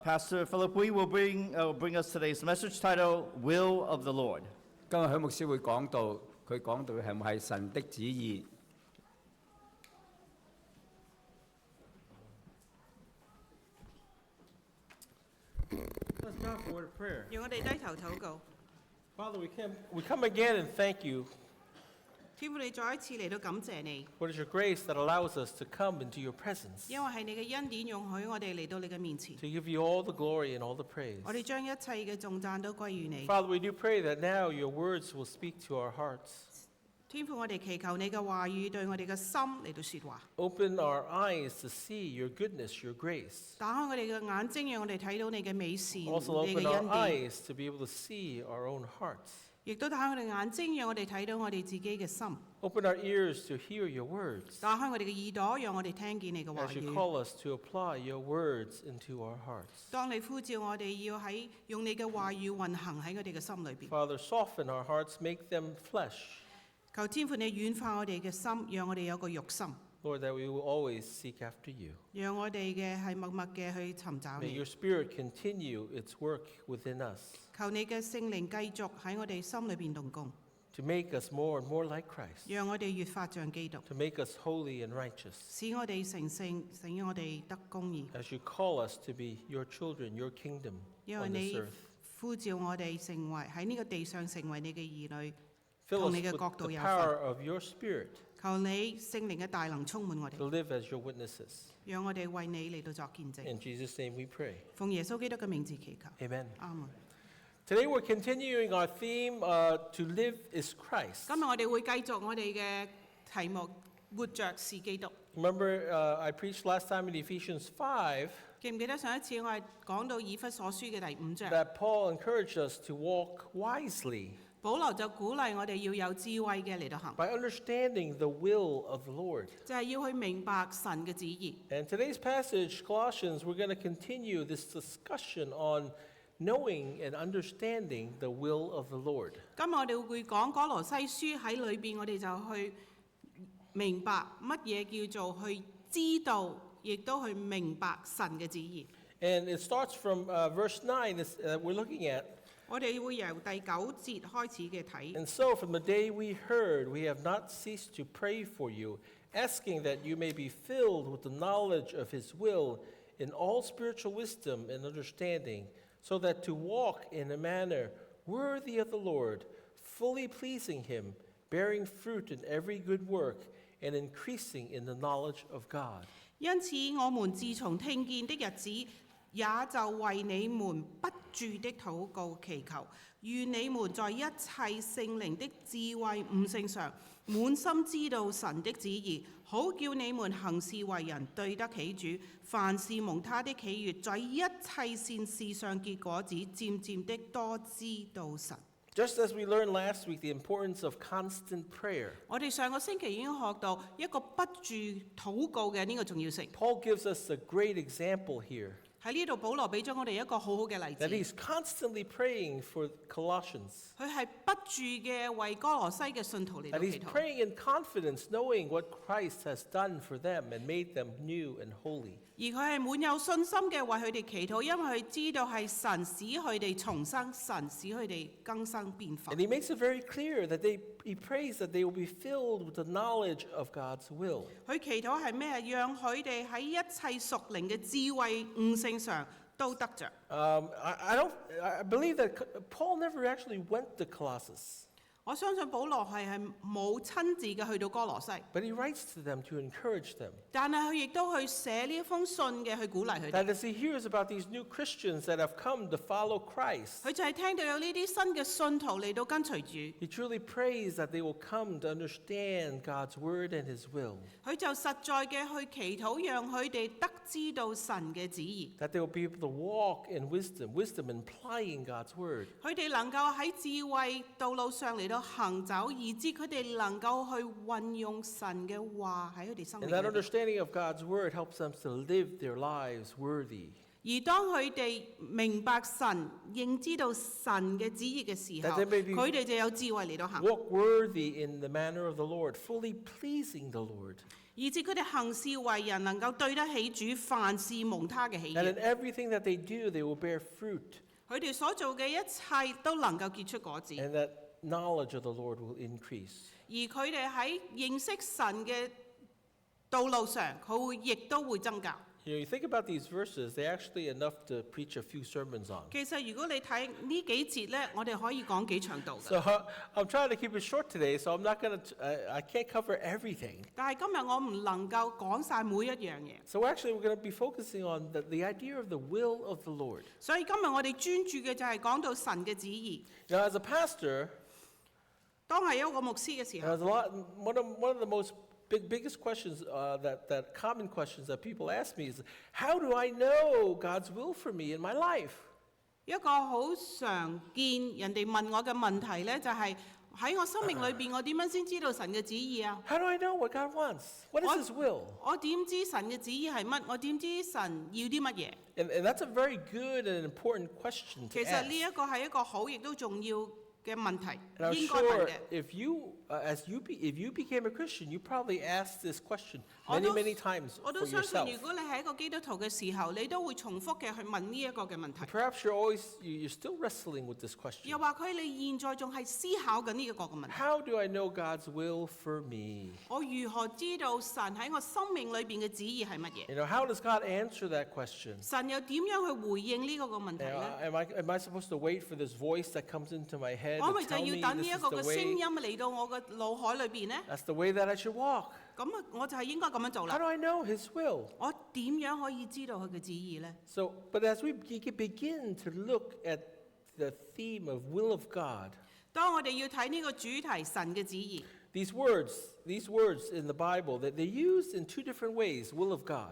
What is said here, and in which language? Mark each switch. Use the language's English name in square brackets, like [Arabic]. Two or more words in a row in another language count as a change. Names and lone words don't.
[English] Pastor Philip Wee will bring us today's message titled Will of the Lord. [Cantonese] 今日許牧師會講到，佢講到係唔係神的旨意。 [English] Let's bow for a word of prayer. [Cantonese] 讓我哋低頭禱告。 [English] Father, we come again and thank you [Cantonese] 天父，你再一次嚟到感謝你， [English] for it is your grace that allows us to come into your presence, [Cantonese] 因為係你嘅恩典容許我哋嚟到你嘅面前。 [English] to give you all the glory and all the praise. [Cantonese] 我哋將一切嘅頌讚都歸於你。 [English] Father, we do pray that now your words will speak to our hearts. [Cantonese] 天父，我哋祈求你嘅話語對我哋嘅心嚟到説話， [English] Open our eyes to see your goodness, your grace. [Cantonese] 打開我哋嘅眼睛，讓我哋睇到你嘅美善、你 [English] Also [Cantonese] 嘅 [English] open our [Cantonese] 恩典， [English] eyes to be able to see our own hearts. [Cantonese] 亦都打開我哋眼睛，讓我哋睇到我哋自己嘅心， [English] Open our ears to hear your words [Cantonese] 打開我哋嘅耳朵，讓我哋聽見你嘅話 [English] as you [Cantonese] 語。 [English] call us to apply your words into our hearts. [Cantonese] 當你呼召我哋要用你嘅話語運行喺我哋嘅心裏邊， [English] Father, soften our hearts, make them flesh. [Cantonese] 求天父你軟化我哋嘅心，讓我哋有個肉心。 [English] Lord, that we will always seek after you. [Cantonese] 讓我哋嘅係默默嘅去尋找 [English] May [Cantonese] 你， [English] your Spirit continue its work within us [Cantonese] 求你嘅聖靈繼續喺我哋心裏邊動工， [English] to make us more and more like Christ, [Cantonese] 讓我哋越發像基督， [English] to make us holy and righteous, [Cantonese] 使我哋成聖，使我哋得公義。 [English] as you call us to be your children, your kingdom [Cantonese] 因為 [English] on this [Cantonese] 你 [English] earth. [Cantonese] 呼召我哋成為喺呢個地上成為你嘅兒女， [English] Fill [Cantonese] 同 [English] us [Cantonese] 你嘅 [English] with [Cantonese] 國度 [English] the [Cantonese] 有 [English] power [Cantonese] 份。 [English] of your Spirit [Cantonese] 求你聖靈嘅大能充滿我 [English] to [Cantonese] 哋， [English] live as your witnesses. [Cantonese] 讓我哋為你嚟到作見證。 [English] In Jesus' name we pray. [Cantonese] 奉耶穌基督嘅名字祈求， [English] Amen. [Cantonese] 阿門。 [English] Today we're continuing our theme, To Live is Christ. [Cantonese] 今日我哋會繼續我哋嘅題目，活着是基督。 [English] Remember, I preached last time in Ephesians 5 [Cantonese] 記唔記得上一次我係講到以弗所書嘅第5章？ [English] that Paul encouraged us to walk wisely [Cantonese] 保羅就鼓勵我哋要有智慧嘅嚟到行， [English] by understanding the will of the Lord. [Cantonese] 就係要去明白神嘅旨意。 [English] And today's passage, Colossians, we're going to continue this discussion on knowing and understanding the will of the Lord. [Cantonese] 今日我哋會講哥羅西書喺裏邊，我哋就去明白乜嘢叫做去知道，亦都去明白神嘅旨意。 [English] And it starts from verse 9 we're looking at. [Cantonese] 我哋會由第9節開始嘅睇。 [English] And so from the day we heard, we have not ceased to pray for you, asking that you may be filled with the knowledge of his will in all spiritual wisdom and understanding, so that to walk in a manner worthy of the Lord, fully pleasing him, bearing fruit in every good work, and increasing in the knowledge of God. [Cantonese] 因此，我們自從聽見的日子，也就為你們不住的禱告祈求，願你們在一切聖靈的智慧悟性上，滿心知道神的旨意，好叫你們行事為人對得起主，凡事蒙他的喜悅，在一切善事上結果子，漸漸的多知道神。 [English] Just as we learned last week, the importance of constant prayer, [Cantonese] 我哋上個星期已經學到一個不住禱告嘅呢個重要性。 [English] Paul gives us a great example here. [Cantonese] 喺呢度，保羅俾咗我哋一個好好嘅例 [English] That [Cantonese] 子。 [English] he's constantly praying for Colossians. [Cantonese] 佢係不住嘅為哥羅西嘅信徒嚟到 [English] And he's [Cantonese] 祈禱， [English] praying in confidence, knowing what Christ has done for them and made them new and holy. [Cantonese] 而佢係滿有信心嘅為佢哋祈禱，因為佢知道係神使佢哋重生，神使佢哋更生變化 [English] And。he makes it very clear that he prays that they will be filled with the knowledge of God's will. [Cantonese] 佢祈禱係咩？讓佢哋喺一切屬靈嘅智慧悟性上都得着。 [English] I believe that Paul never actually went to Colossus, [Cantonese] 我相信保羅係冇親自嘅去到哥羅西， [English] but he writes to them to encourage them. [Cantonese] 但係佢亦都去寫呢一封信嘅去鼓勵佢哋。 [English] That as he hears about these new Christians that have come to follow Christ, [Cantonese] 佢就係聽到有呢啲新嘅信徒嚟到跟隨主， [English] he truly prays that they will come to understand God's word and his will, [Cantonese] 佢就實在嘅去祈禱，讓佢哋得知道神嘅旨意。 [English] that they will be able to walk in wisdom, wisdom implying God's word. [Cantonese] 佢哋能夠喺智慧道路上嚟到行走，以致佢哋能夠去運用神嘅話喺佢哋生命 [English] And that [Cantonese] 裏邊。 [English] understanding of God's word helps them to live their lives worthy. [Cantonese] 而當佢哋明白神、認知到神嘅旨意嘅時候， [English] That they may be- [Cantonese] 佢哋就有智慧嚟到行， [English] Walk worthy in the manner of the Lord, fully pleasing the Lord. [Cantonese] 以致佢哋行事為人能夠對得起主，凡事蒙他嘅喜 [English] And [Cantonese] 悅。 [English] in everything that they do, they will bear fruit. [Cantonese] 佢哋所做嘅一切都能夠結出果子， [English] And that knowledge of the Lord will increase. [Cantonese] 而佢哋喺認識神嘅道路上，亦都會增加。 [English] You know, you think about these verses, they're actually enough to preach a few sermons on. [Cantonese] 其實如果你睇呢幾節咧，我哋可以講幾長度嘅。 [English] So I'm trying to keep it short today, so I'm not going to, I can't cover everything. [Cantonese] 但係今日我唔能夠講晒每一樣嘢， [English] So actually, we're going to be focusing on the idea of the will of the Lord. [Cantonese] 所以今日我哋專注嘅就係講到神嘅旨意。 [English] Now, as a pastor, [Cantonese] 當係一個牧師嘅時候， [English] there's one of the most biggest questions, that common questions that people ask me is, how do I know God's will for me in my life? [Cantonese] 一個好常見人哋問我嘅問題咧，就係喺我生命裏邊，我點樣先知道神嘅旨意啊？ [English] How do I know what God wants? What is His will? [Cantonese] 我點知神嘅旨意係乜？我點知神要啲乜嘢？ [English] And that's a very good and important question to [Cantonese] 其實 [English] ask. [Cantonese] 呢一個係一個好亦都重要嘅問題， [English] And I'm [Cantonese] 應該問 [English] sure [Cantonese] 嘅。 [English] if you became a Christian, you probably asked this question [Cantonese] 我 [English] many, [Cantonese] 都 [English] many times [Cantonese] 我 [English] for [Cantonese] 都相信， [English] yourself. [Cantonese] 如果你係一個基督徒嘅時候，你都會重複嘅去問呢一個嘅問題。 [English] Perhaps you're still wrestling with this question. [Cantonese] 又或佢你現在仲係思考緊呢一個嘅問題。 [English] How do I know God's will for me? [Cantonese] 我如何知道神喺我生命裏邊嘅旨意係乜嘢？ [English] You know, how does God answer that question? [Cantonese] 神又點樣去回應呢個嘅問題 [English] You know, [Cantonese] 呢？ [English] am I supposed to wait for this voice that comes into my head [Cantonese] 我 [English] to [Cantonese] 咪就 [English] tell [Cantonese] 要 [English] me [Cantonese] 等呢 [English] this [Cantonese] 一 [English] is [Cantonese] 個 [English] the [Cantonese] 嘅聲 [English] way? [Cantonese] 音嚟到我嘅腦海裏邊呢？ [English] That's the way that I should walk. [Cantonese] 咁啊，我就係應該咁樣做 [English] How [Cantonese] 啦。 [English] do I know His will? [Cantonese] 我點樣可以知道佢嘅旨意呢？ [English] So, but as we begin to look at the theme of will of God, [Cantonese] 當我哋要睇呢個主題神嘅旨意， [English] these words in the Bible, that they're used in two different ways, will of God.